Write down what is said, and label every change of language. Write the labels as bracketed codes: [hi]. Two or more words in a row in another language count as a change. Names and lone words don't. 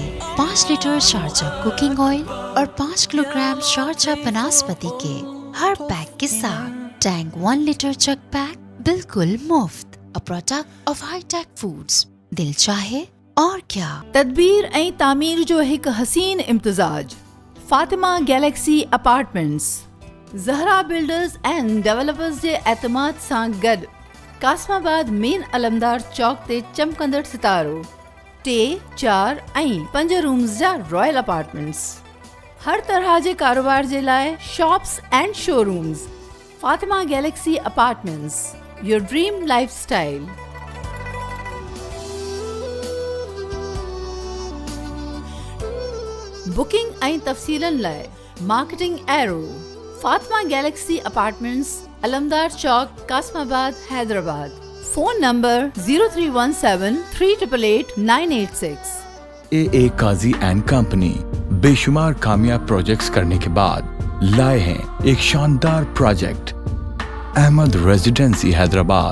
[ur] 5 لیٹر شارجہ ککنگ آئل اور 5 کلوگرام شارجہ بناسپتی کے ہر پیک کے ساتھ ٹینک 1 لیٹر چک پیک بالکل مفت, [en] a product of Hitech Foods. [ur] دل چاہے اور کیا. [sd] तदबीर ऐं तामीर जो एक हसीन इम्तिजाज फातिमा गैलेक्सी अपार्टमेंट्स ज़हरा बिल्डर्स एंड डेवलपर्स जे एतमाद सां गॾु कासमाबाद मेन अलमदार चौक ते चमकंदड़ सितारो 3, 4 ऐं 5 रूम्स जा [en] royal apartments. [sd] हर तरह जे कारोबार जे लाइ [en] shops and showrooms. Fatima Galaxy Apartments, your dream lifestyle. [sd] बुकिंग ऐं तफ़सीलन लाइ [en] marketing arrow [sd] फातिमा गैलेक्सी अपार्टमेंट्स, अलमदार चौक, कासमाबाद, हैदराबाद। [en] Phone number 0317388986. [ur] AA قاضی اینڈ کمپنی بے شمار کامیاب پروجیکٹس کرنے کے بعد لائے ہیں ایک شاندار پروجیکٹ احمد ریزیڈنسی حیدرآباد.